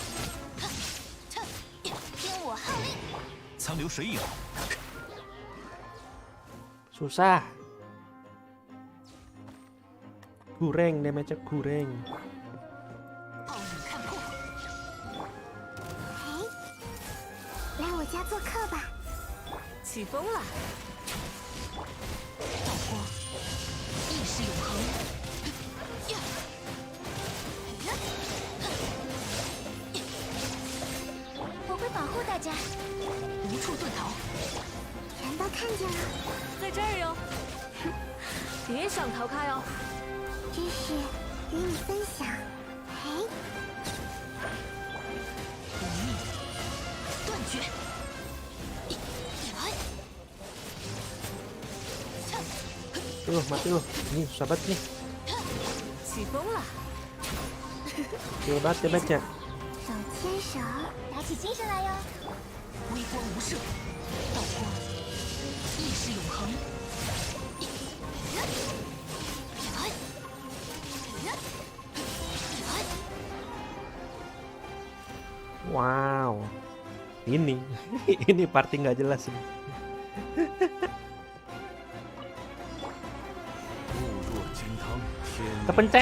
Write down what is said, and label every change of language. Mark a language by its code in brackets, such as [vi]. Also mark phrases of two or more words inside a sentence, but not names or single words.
[id] Susah. Kurang damage-nya kurang. [zh] 来我家做客吧。起风了。道光，意识永恒。我会保护大家。无处遁逃。全都看见了。在这儿哟。别想逃开哦。知识与你分享。嘿。无力。断绝。 [id] Tuh, mati lu. Ini sahabat nih. [zh] 起风了。 [id] Kecil banget ya baca. [zh] 手牵手，打起精神来哟。微光无射，道光，意识永恒。 Wow. [id] Ini ini party nggak jelas ini. Kepencet.